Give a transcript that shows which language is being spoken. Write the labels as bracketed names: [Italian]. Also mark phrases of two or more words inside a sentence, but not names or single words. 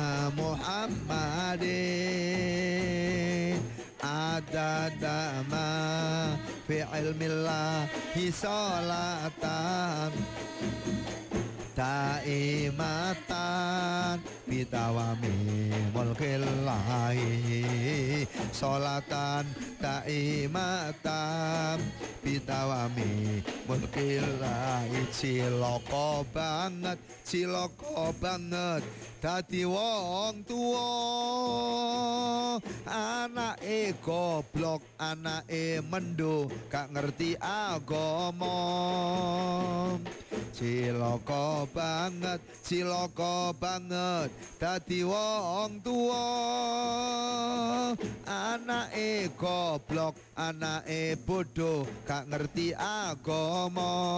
[Arabic] محمد عدد ما في علم الله صلاة دائمة بدوام ملك الله صلاة دائمة بدوام ملك الله. [Javanese] Ciloko banget dadi wong tuwa, anake goblok, anake mendo gak ngerti agama. Ciloko banget dadi wong tuwa, anake goblok, anake bodoh gak ngerti agama.